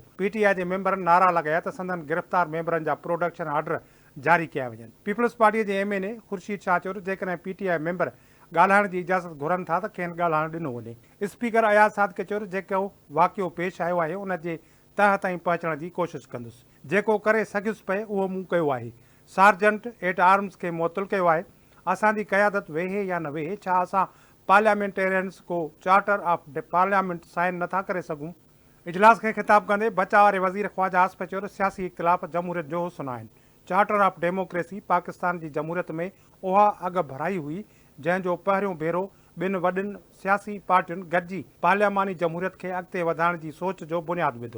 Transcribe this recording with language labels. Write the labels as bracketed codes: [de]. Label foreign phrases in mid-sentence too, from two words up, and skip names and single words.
[sd] PTI जे मेंबरनि नारा लॻाया त संदन गिरफ़्तार मेंबरनि जा [en] production order [sd] जारी कया वञनि। पीपल्स पार्टीअ जे MNA ख़ुर्शीद शाह चयो जेकॾहिं PTI मेंबर ॻाल्हाइण जी इजाज़त घुरनि था त खेनि ॻाल्हाइण ॾिनो वञे। स्पीकर अयाज़ सादिक़े चयो जेको वाक़ियो पेश आयो आहे उन जे तह ताईं पहुचण जी कोशिशि कंदुसि। जेको करे सघियुसि पए उहो मूं कयो आहे। [en] sergeant at arms [sd] खे मुअतल कयो आहे। असांजी क़यादत वेहे या न वेहे, छा असां पार्लियामेंटेरियंस को [en] charter of parliament sign [sd] नथा करे सघूं। इजलास खे ख़िताब कंदे बचा वारे वज़ीर ख़्वाजा आसिफ चयो त सियासी इख़्तिलाफ़ जमहूरियत जो हुस्न आहिनि। चार्टर ऑफ डेमोक्रेसी पाकिस्तान जी जमहूरियत में उहा अॻु भराई हुई जंहिंजो पहिरियों भेरो ॿिनि वॾियुनि सियासी पार्टियुनि गॾिजी पार्लियामानी जमहूरियत खे अॻिते वधाइण जी सोच जो बुनियादु विधो।